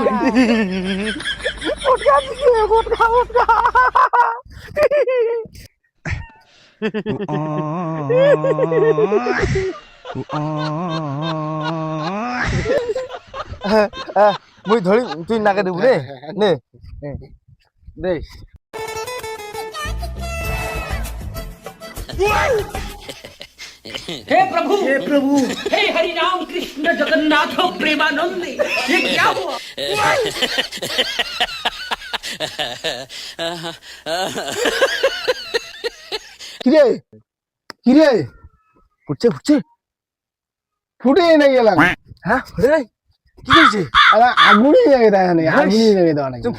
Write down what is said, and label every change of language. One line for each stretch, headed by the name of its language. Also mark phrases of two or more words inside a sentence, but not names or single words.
Bangla: ফটকা আছে, ফটকা ফটকা। মুই ধরি, তুই নাকে দেবু নে নে দে।
Hindi: हे प्रभु हे हरि राम कृष्ण जगन्नाथ प्रेमानंद ये क्या हुआ।
Bangla: কিরে কিরে, ফুটছে ফুটছে। ফুটে এনে গেলাম। হ্যাঁ ফুটে নাই, কি হয়েছে? আরে আগুনই লাগে দেয় না, আগুনই লাগে দেওয়া নাকি।